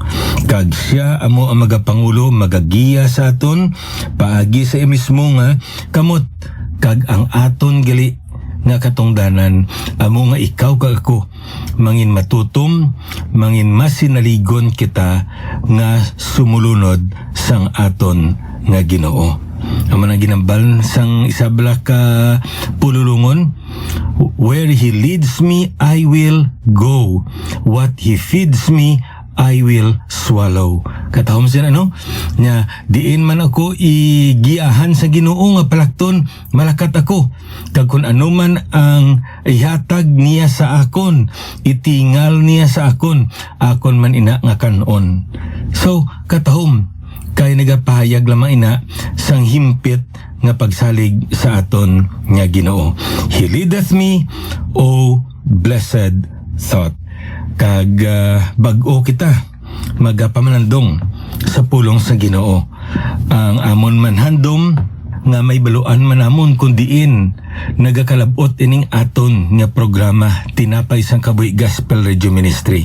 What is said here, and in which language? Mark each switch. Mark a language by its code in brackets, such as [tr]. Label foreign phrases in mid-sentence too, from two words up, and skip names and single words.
[hil] Kag siya amo ang magapangulo, magagiya sa aton paagi sa mismo nga kamot, kag ang aton gali nga katungdanan amo nga ikaw kag ako mangin matutom, mangin masinaligon kita nga sumulunod sang aton nga Ginoo. Ang mga ginambal sang isabla ka pululungon, [en] where he leads me, I will go. What he feeds me, I will swallow. [hil] Katahom siya nya diin man ako igiahan sa Ginoo nga palakton, malakat ako. Kag kun ano man ang ihatag niya sa akon, itingal niya sa akon man ina nga kanon. So katahom kay nagapahayag lamang ina sang himpit nga pagsalig sa aton nga Ginoo. [en] He leadeth me, O blessed thought. [hil] Kag bag-o kita magapamanandong sa pulong sa Ginoo. Ang amon manhandom nga may baluan manamon kundiin nagakalabot ining aton nga programa Tinapay sang Kabuhi Gospel Radio Ministry.